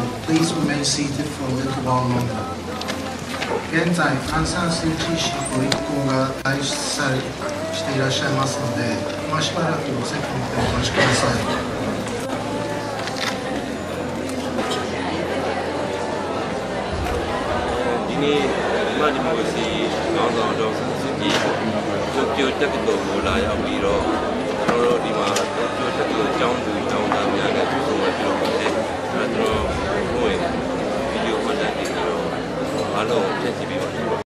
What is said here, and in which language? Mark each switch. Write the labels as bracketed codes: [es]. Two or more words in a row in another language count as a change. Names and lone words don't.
[en] Please remain seated for a little while longer. [ja] 現在、アンサンスーチー氏ご一行が退出していらっしゃいますので、今しばらくお席にてお待ちください。 [my] ဒီနေ့ဒီမိုကရေစီခေါင်းဆောင်ဒေါ်ဆန်းစုကြည်တိုကျိုတက္ကသိုလ်ကိုလာရောက်ပြီးတော့ကျွန်တော်တို့ဒီမှာတိုကျိုတက္ကသိုလ်ကျောင်းသူကျောင်းသားများနဲ့တွေ့ဆုံပြီးတော့ပါတယ်။ကျွန်တော်တို့ဘိုးဗီဒီယိုမှတ်တမ်းတွေတော့အားလုံးဖြည့်ဆည်းပေးပါ